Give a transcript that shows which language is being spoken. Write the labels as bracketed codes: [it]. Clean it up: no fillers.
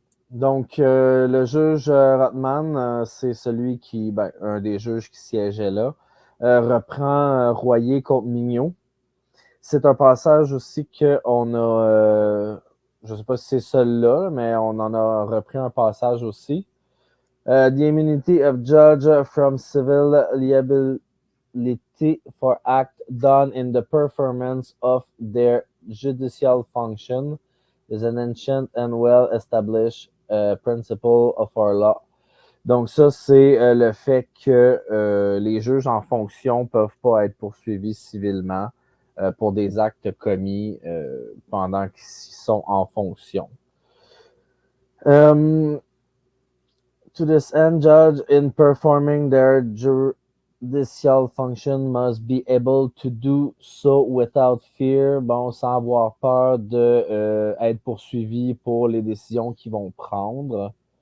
[fr] Donc, le juge Rothman, c'est celui qui, un des juges qui siégeait là, reprend Royer contre Mignot. C'est un passage aussi qu'on a, je ne sais pas si c'est celui-là, mais on en a repris un passage aussi. [en] The immunity of judge from civil liability for act done in the performance of their judicial function is an ancient and well-established principle of our law. [fr] Donc ça, c'est le fait que les juges en fonction ne peuvent pas être poursuivis civilement pour des actes commis pendant qu'ils sont en fonction. [en] To this end, judge in performing their judicial function must be able to do so without fear, [fr] sans avoir peur de être poursuivi pour les décisions qu'ils vont prendre.